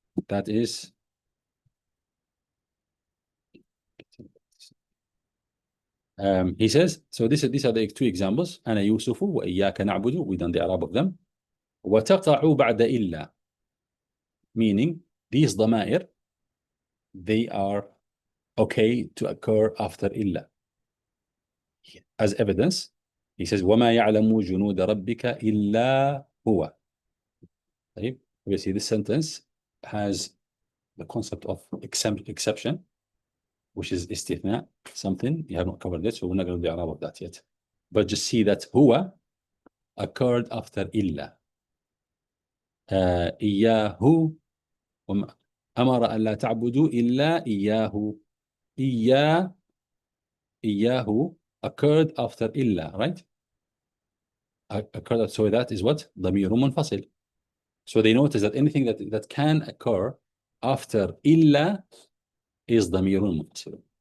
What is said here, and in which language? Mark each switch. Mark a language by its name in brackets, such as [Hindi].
[English] That is he says, so these are the two examples. [Arabic] أنا يوسف وإياك نعبد. [English] We done the Arab of them. [Arabic] وتقع بعد إلا, [English] meaning these ضمائر, they are okay to occur after إلا. As evidence, he says [Arabic] وما يعلم جنود ربك إلا هو. طيب, [English] obviously this sentence has the concept of exception, which is استثناء, something you have not covered it, so we're not going to do the Arab of that yet. But just see that هو occurred after إلا. [Arabic] إياه أمر أن لا تعبدوا إلا إياه. [English] إياه occurred after إلا, right? Occurred, so that is what? [Arabic] ضمير منفصل. [English] So they notice that anything that can occur after إلا is ضمير منفصل.